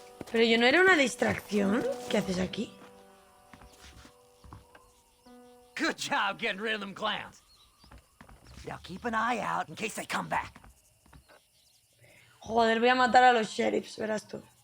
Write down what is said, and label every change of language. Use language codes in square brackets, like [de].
[es] Pero yo no era una distracción. ¿Qué haces aquí? [en] Good job getting rid of them clowns. Now keep an eye out in case they come back. [es] Joder, voy a matar a los sheriffs, verás tú.